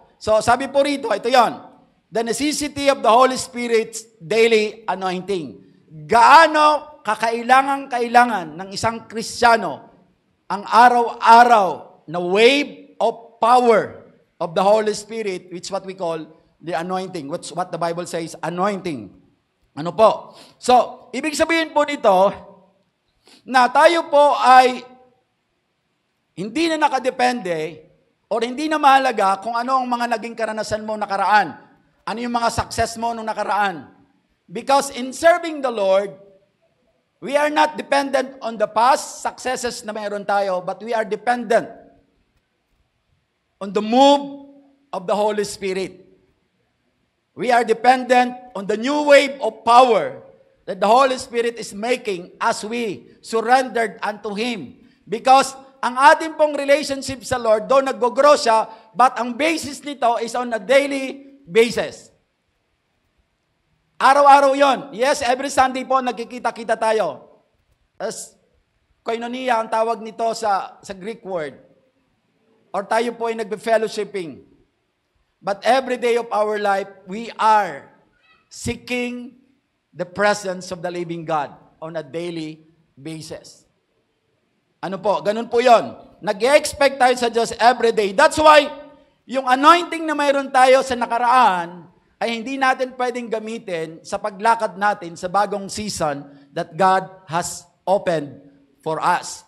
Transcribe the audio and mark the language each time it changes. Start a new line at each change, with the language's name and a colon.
English: So,
Filipino: sabi po rito, ito yon,
English: the necessity of the Holy Spirit's daily anointing.
Filipino: Gaano kakailangan ng isang Kristiyano ang araw-araw na
English: wave of power of the Holy Spirit, which what we call the anointing. What the Bible says, anointing.
Filipino: Ano po? So, ibig sabihin po nito, na tayo po ay hindi na nakadepende or hindi na mahalaga kung ano ang mga naging karanasan mo nakaraan. Ano yung mga success mo nung nakaraan.
English: Because in serving the Lord, We are not dependent on the past successes
Filipino: na mayroon tayo,
English: but we are dependent on the move of the Holy Spirit. We are dependent on the new wave of power that the Holy Spirit is making as we surrendered unto Him.
Filipino: Because ang ating pong relationship sa Lord, though nag-grow siya, but ang basis nito
English: is on a daily basis.
Filipino: Araw-araw yon. Yes, every Sunday po nagkikita-kita tayo. As koinonia ang tawag nito sa Greek word. Or tayo po ay nagbe-fellowshipping.
English: But every day of our life, we are seeking the presence of the living God on a daily basis.
Filipino: Ano po? Ganun po yon. Nag-expect tayo sa Diyos every day. That's why, yung anointing na mayroon tayo sa nakaraan, ay hindi natin pwedeng gamitin sa paglakad natin sa bagong season
English: that God has opened for us.